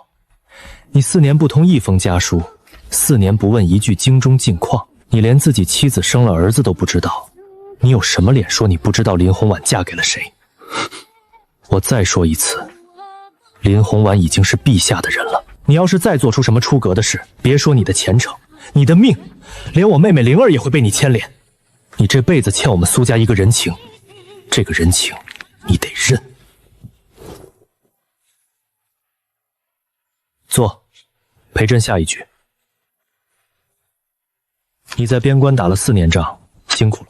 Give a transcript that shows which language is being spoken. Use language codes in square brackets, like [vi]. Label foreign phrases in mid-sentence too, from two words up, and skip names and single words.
[zh] 你4年不通一封家書，4年不問一句京中近況，你連自己妻子生了兒子都不知道，你有什麼臉說你不知道林宏婉嫁給了誰？我再說一次，林宏婉已經是陛下的人了。你要是再做出什麼出格的事，別說你的前程，你的命，連我妹妹靈兒也會被你牽連。你這輩子欠我們蘇家一個人情，這個人情你得認。坐，陪朕下一局。你在边關打了4年仗，辛苦了。